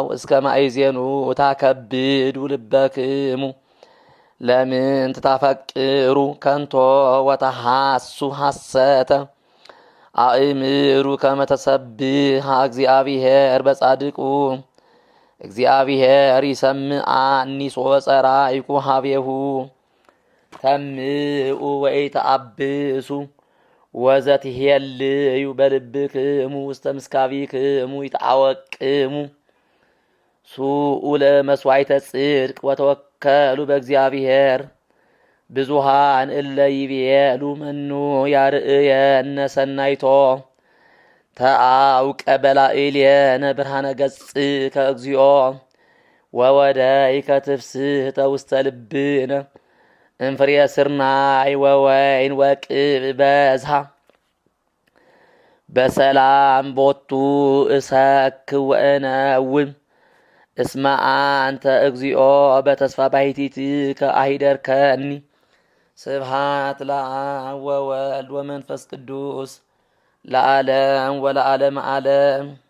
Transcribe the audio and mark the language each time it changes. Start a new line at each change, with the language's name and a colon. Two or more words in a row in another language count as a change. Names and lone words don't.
Geez: እስከ ማእዜኑ ታከብዱ ልበክሙ ለምን ትታፈቅሩ ከንቶ ወተሐሱ ሐሰተ አእምሩ ከመ ተሰብሐ እግዚአብሔር በጻድቁ እግዚአብሔር ይሰምዓኒ ሶበ ጸራይኩ ሀቤሁ ተምኡ ወኢተአብሱ ወዘትሄልዩ በልብክሙ ውስተ ምስካቢክሙ ይትዓወቅሙ ሱኡለ መስዋዕተ ጽድቅ ወተወከሉ በእግዚአብሔር ብዙሃን እለ ይቤሉ መኑ ያርእየነ ሰናይቶ ተአውቀ በላዕሌነ ብርሃነ ገጽከ እግዚኦ ወወደይከ ትፍስሕተ ውስተ ልብነ እንፍሬየ ስርናይ ወወይን ወቅብ በዝሃ በሰላም ቦቱ እሰክር ወእነውም እስመ አንተ እግዚኦ በተስፋ ባሕቲትከ አሂደርከኒ ስብሐት ለአብ ወወልድ ወመንፈስ ቅዱስ ለዓለም ወለዓለመ ዓለም።